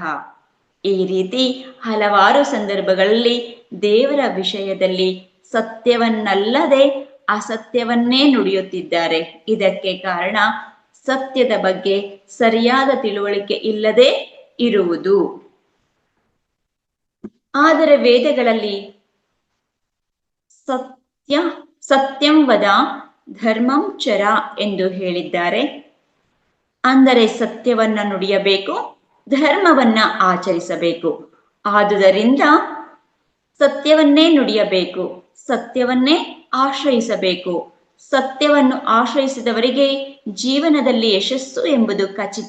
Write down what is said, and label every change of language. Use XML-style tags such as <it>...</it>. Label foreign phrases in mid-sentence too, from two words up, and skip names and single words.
<kn>ಈ ರೀತಿ ಹಲವಾರು ಸಂದರ್ಭಗಳಲ್ಲಿ ದೇವರ ವಿಷಯದಲ್ಲಿ ಸತ್ಯವನ್ನಲ್ಲದೆ ಅಸತ್ಯವನ್ನೇ ನುಡಿಯುತ್ತಿದ್ದಾರೆ. ಇದಕ್ಕೆ ಕಾರಣ ಸತ್ಯದ ಬಗ್ಗೆ ಸರಿಯಾದ ತಿಳುವಳಿಕೆ ಇಲ್ಲದೆ ಇರುವುದು. ಆದರೆ ವೇದಗಳಲ್ಲಿ</kn> <sa>ಸತ್ಯಂ ವದ ಧರ್ಮಂ ಚರ</sa> <kn>ಎಂದು ಹೇಳಿದ್ದಾರೆ. ಅಂದರೆ ಸತ್ಯವನ್ನ ನುಡಿಯಬೇಕು, ಧರ್ಮವನ್ನ ಆಚರಿಸಬೇಕು. ಆದುದರಿಂದ ಸತ್ಯವನ್ನೇ ನುಡಿಯಬೇಕು, ಸತ್ಯವನ್ನೇ ಆಶ್ರಯಿಸಬೇಕು. ಸತ್ಯವನ್ನು ಆಶ್ರಯಿಸಿದವರಿಗೆ ಜೀವನದಲ್ಲಿ ಯಶಸ್ಸು ಎಂಬುದು ಖಚಿತ.</kn>